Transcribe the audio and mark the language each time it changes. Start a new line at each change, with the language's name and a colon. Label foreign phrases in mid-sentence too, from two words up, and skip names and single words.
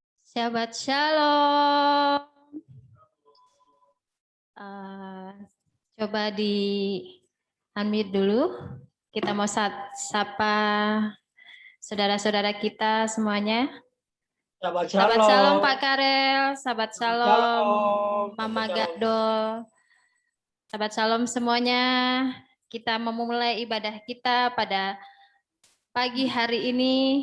Hebrew: שבת שלום.
Indonesian: Coba di unmute dulu. Kita mau sapa saudara-saudara kita semuanya.
Hebrew: Shabbat Shabbat Shalom. Shalom Pak Karel, שבת שלום Mama Gadol. שבת שלום
Indonesian: semuanya. Kita memulai ibadah kita pada pagi hari ini.